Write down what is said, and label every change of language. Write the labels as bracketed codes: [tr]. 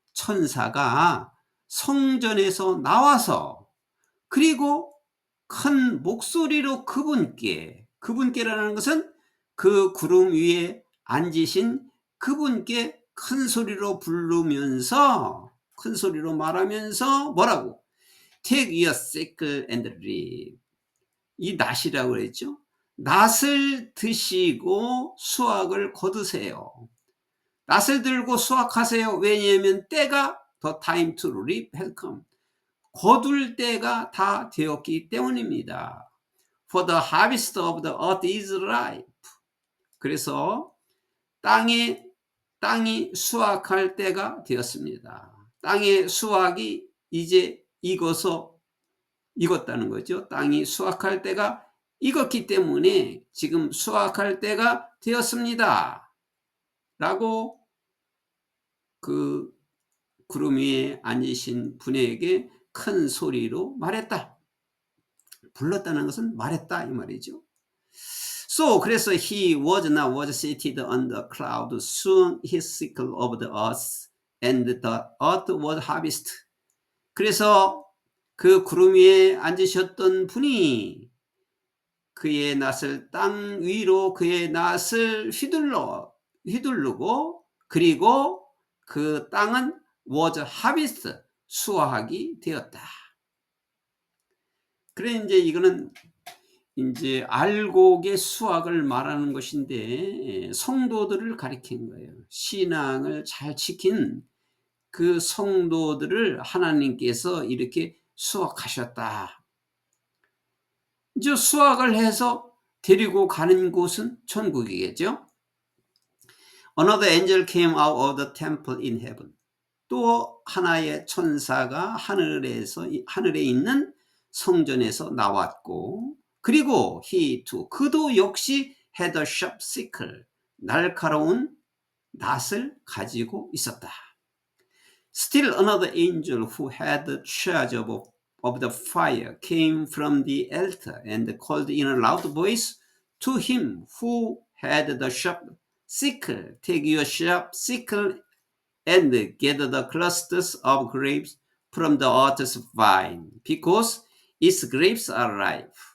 [ko] 천사가 성전에서 나와서 그리고 큰 목소리로 그분께라는 것은 그 구름 위에 앉으신 그분께 큰 소리로 부르면서 큰 소리로 말하면서 뭐라고? [en] Take your sickle and reap. [ko] 이 낫이라고 그랬죠. 낫을 드시고 수확을 거두세요. 낫을 들고 수확하세요. 왜냐하면 때가 [en] the time to reap has come. [ko] 거둘 때가 다 되었기 때문입니다. [en] For the harvest of the earth is ripe. [ko] 그래서 땅이 수확할 때가 되었습니다. 땅의 수확이 이제 익었다는 거죠. 땅이 수확할 때가 익었기 때문에 지금 수확할 때가 되었습니다. 라고 그 구름 위에 앉으신 분에게 큰 소리로 말했다. 불렀다는 것은 말했다 이 말이죠. [en] So [ko] 그래서 [en] he was seated on the cloud. Soon he sickle over the earth, and the earth was harvest. [ko] 그래서 그 구름 위에 앉으셨던 분이 그의 낫을 땅 위로 그의 낫을 휘두르고 그리고 그 땅은 [en] was harvest [ko] 수확이 되었다. 그래 이제 이거는 이제 알곡의 수확을 말하는 것인데 성도들을 가리킨 거예요. 신앙을 잘 지킨 그 성도들을 하나님께서 이렇게 수확하셨다. 이제 수확을 해서 데리고 가는 곳은 천국이겠죠. [en] Another angel came out of the temple in heaven. [ko] 또 하나의 천사가 하늘에 있는 성전에서 나왔고 그리고 [en] he too [ko] 그도 역시 [en] had a sharp sickle [ko] 날카로운 낫을 가지고 있었다. [en] Still another angel who had charge of the fire came from the altar and called in a loud voice to him who had the sharp sickle, take your sharp sickle and gather the clusters of grapes from the orchard's vine, because its grapes are ripe.